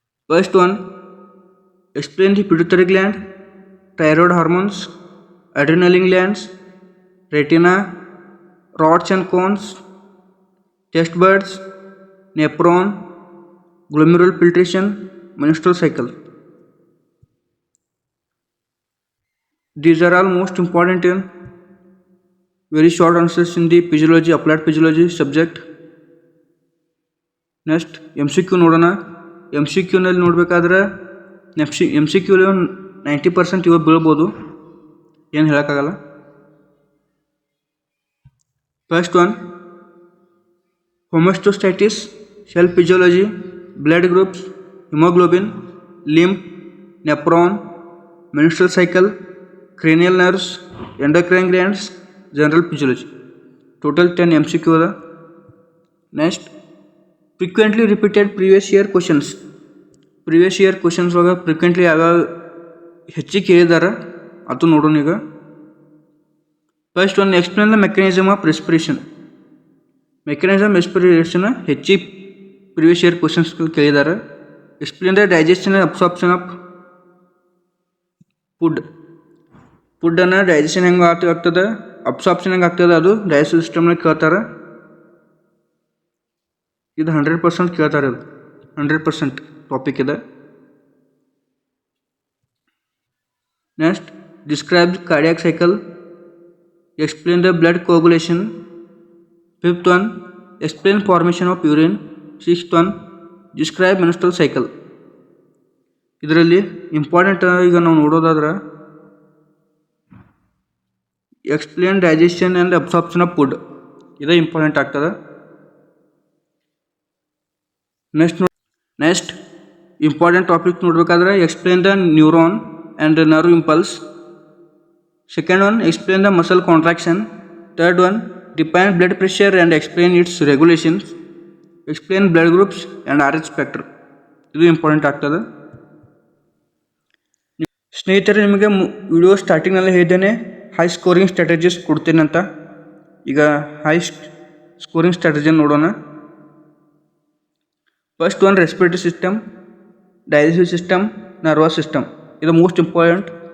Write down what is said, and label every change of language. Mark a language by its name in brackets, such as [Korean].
[English] First one, explain the pituitary gland, thyroid hormones, adrenaline glands, retina, rods and cones, test buds, nephron, glomerular filtration, menstrual cycle. These are all most important in very short answers in the physiology, applied physiology subject. Next MCQ ನೋಡೋಣ. [Kannada] MCQನಲ್ಲಿ ನೋಡಬೇಕಾದ್ರೆ MCQ 90% ಇವಾಗ ಬೀಳ್ಬೋದು, ಏನು ಹೇಳೋಕ್ಕಾಗಲ್ಲ. [English] First one, homeostasis, cell physiology, blood groups, hemoglobin, lymph, nephron, menstrual cycle, cranial nerves, endocrine glands, general physiology. Total 10 MCQ ada. Next, frequently repeated previous year questions. Previous year questions [Kannada] ಒಳಗೆ frequently ಯಾವ ಹೆಚ್ಚಿಗೆ ಕೇಳಿದಾರೆ ಅದು ನೋಡೋಣ ಈಗ. [English] First one, explain the mechanism of respiration. Mechanism respiration ಹೆಚ್ಚಿಗೆ previous year questions ಕೇಳಿದ್ದಾರೆ. Explain the digestion and absorption of ಫುಡ್ಡನ್ನು digestion [Kannada] ಹೆಂಗೆ ಆಗ್ತದೆ, [English] Absorption ಹೆಂಗೆ ಆಗ್ತದೆ, ಅದು ಡೈಜೆಸ್ಟಿವ್ ಸಿಸ್ಟಮ್ನಾಗ ಕೇಳ್ತಾರೆ. [Kannada] ಇದು 100% ಕೇಳ್ತಾರೆ, ಇದು 100% ಟಾಪಿಕ್ ಇದೆ. [English] Next describe cardiac cycle, explain the blood coagulation. 5th one explain formation of urine. 6th one describe menstrual cycle. ಇದರಲ್ಲಿ important [Kannada] ಈಗ ನಾವು ನೋಡೋದಾದ್ರೆ [English] Explain digestion and absorption of food, ಇದೇ important ಆಗ್ತದೆ. Next important topic ನೋಡಬೇಕಾದ್ರೆ explain the neuron and nerve impulse. Second one explain the muscle contraction. Third one define blood pressure and explain its regulations. Explain blood groups and RH factor. [Kannada] ಇದು important ಆಗ್ತದೆ. ಸ್ನೇಹಿತರೆ, ನಿಮಗೆ video ಸ್ಟಾರ್ಟಿಂಗ್ನಲ್ಲಿ ಹೇಳಿದ್ದೇನೆ [English] high scoring strategies [Kannada] ಕೊಡ್ತೇನೆ ಅಂತ. [English] ಈಗ high scoring strategy ನೋಡೋಣ. First one respiratory system, digestive system, nervous system. ಇದು most important.